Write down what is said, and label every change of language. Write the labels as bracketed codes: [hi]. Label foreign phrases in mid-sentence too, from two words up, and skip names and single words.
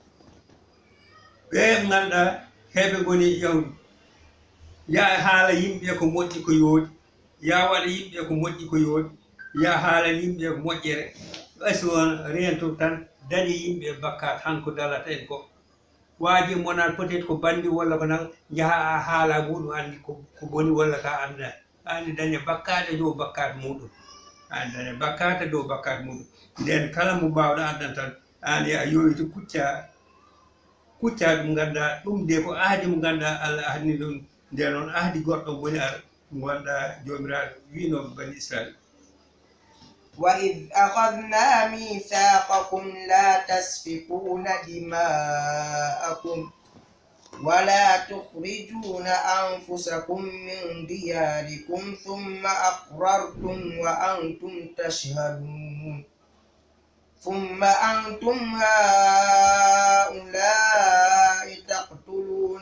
[ff] ɓe ganduɗa heɓe goni yahudi ya haala yimɓe ko moƴƴi ko yoodi ya waɗa yimɓe ko moƴƴi ko yoodi ya haala yimɓe ko moƴƴere ɓayso on rento tan dañi yimɓe bakkat han ko dalata en ko waaji monan [fr] peut être [ff] ko bandi walla ko nan jaha a haala muɗum andi ko boni walla ka anda ani daña bakkade dow bakkat muɗum ani daña bakkata dow bakkat muɗum nden kala mo mbawɗo andan tan ani a yoyti kucca ɗum ganda ɗum de ko ahdi mo ganda Allah ahdini ɗum nde noon ahdi goɗɗo woni ar gonɗa jomiraɗo wino bani Israil [ar] وإذ أخذنا ميثاقكم لا تسفكون دماءكم ولا تخرجون أنفسكم من دياركم ثم أقررتم وأنتم تشهدون ثم أنتم هؤلاء تقتلون